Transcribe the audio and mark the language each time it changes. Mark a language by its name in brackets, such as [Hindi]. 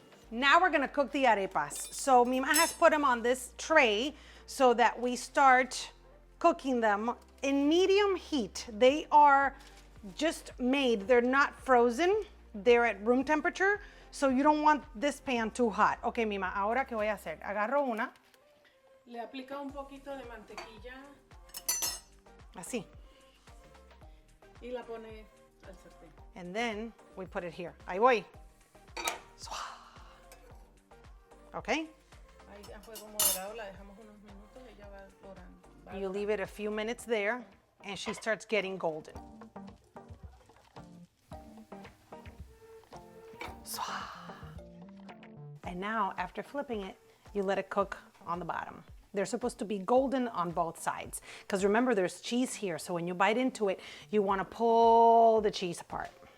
[English] Now we're gonna cook the arepas. So Mima has put them on this tray so that we start cooking them in medium heat. They are just made. They're not frozen. They're at room temperature. So you don't want this pan too hot. [Spanish] Okay, Mima, ahora ¿qué voy a hacer? Agarro una. Le aplica un poquito de mantequilla. Así. Y la pone al sartén. [English] And then we put it here. [Spanish] Ahí voy. [English] Okay? [Spanish] Ahí a fuego moderado la dejamos unos minutos. Ella va dorando. [English] You leave it a few minutes there, and she starts getting golden. And now, after flipping it, you let it cook on the bottom. They're supposed to be golden on both sides. Because remember, there's cheese here, so when you bite into it, you want to pull the cheese apart.